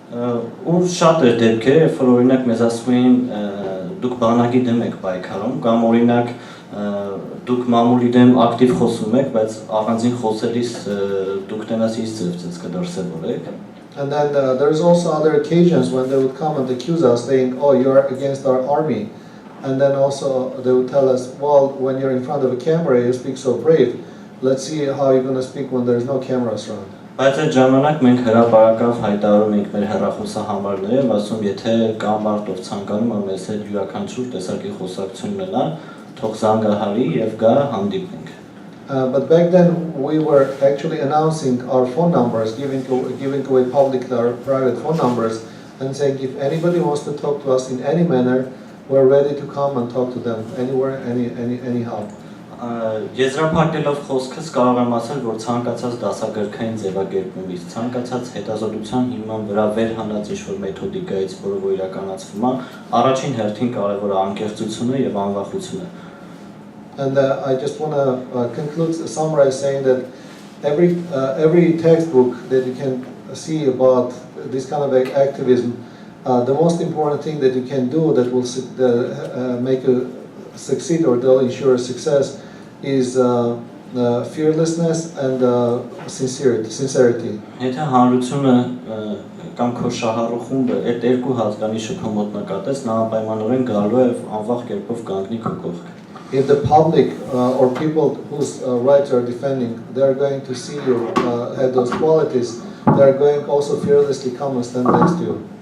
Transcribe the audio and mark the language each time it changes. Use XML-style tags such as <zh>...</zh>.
<hy>Ու շատ էր դեպքեր, երբ որ օրինակ մեզ ասում էին դուք բանակի դեմ եք պայքարում, կամ օրինակ դուք մամուլի դեմ ակտիվ խոսում եք, բայց առանձին խոսելիս դուք տենաս ինչ ծրծեց կդրսևորեք։</hy> <en>And then there's also other occasions when they would come and accuse us, saying, "Oh, you are against our army," and then also they would tell us, "Well, when you're in front of a camera, you speak so brave. Let's see how you're going to speak when there's no cameras around."</en> <hy>Բայց այդ ժամանակ մենք հրապարակավ հայտարարում ենք մեր հեռախոսահամարները, ասում եթե կա մարդ ով ցանկանում է մեզ հետ յուրաքանչյուր տեսակի խոսակցություն ունենա, թող զանգահարի եւ գա հանդիպենք։</hy> <en>But back then we were actually announcing our phone numbers, giving away public or private phone numbers, and saying if anybody wants to talk to us in any manner, we're ready to come and talk to them anywhere, anyhow.</en> <hy>Եզրափակելով խոսքս կարող եմ ասել, որ ցանկացած դասագրքային ձևակերպումից, ցանկացած հետազոտության հիման վրա վերհանած ինչ-որ մեթոդիկայից, որը որ իրականացվում է, առաջին հերթին կարևոր է անկեղծությունը եւ անվախությունը։</hy> <en>And I just want to summarize saying that every textbook that you can see about this kind of activism, the most important thing that you can do that will make you succeed or they'll ensure success is fearlessness and sincerity.</en> <hy>Եթե հանրությունը կամ քո շահառու այդ երկու հատկանիշը քո մոտ նկատես, նա անպայմանորեն գալու է անվախ կերպով կանգնի քո կողքը։</hy> <en>if the public or people whose rights you are defending, they are going to see you have those qualities, they are going also fearlessly come and stand next to you.</en>